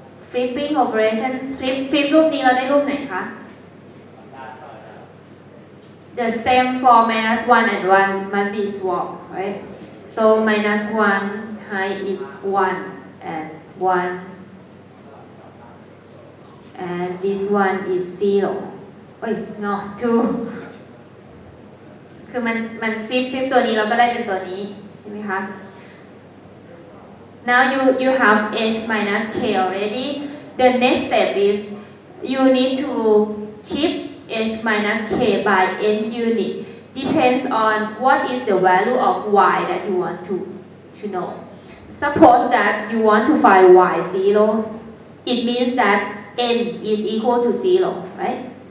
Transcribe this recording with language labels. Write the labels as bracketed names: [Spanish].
[English] Flipping operation, flip [Thai] รูปนี้เราได้รูปไหนคะ [English] The stem for minus 1 and 1 must be swapped, right? So minus 1 height is 1 and 1 and this one is 0. Oh, it's not 2. [Thai] คือมันฟลิปตัวนี้เราก็ได้เป็นตัวนี้ใช่ไหมคะ [English] Now you have h minus k already. The next step is you need to shift h minus k by n unit. Depends on what is the value of y that you want to know. Suppose that you want to find y0. It means that n is equal to 0, right?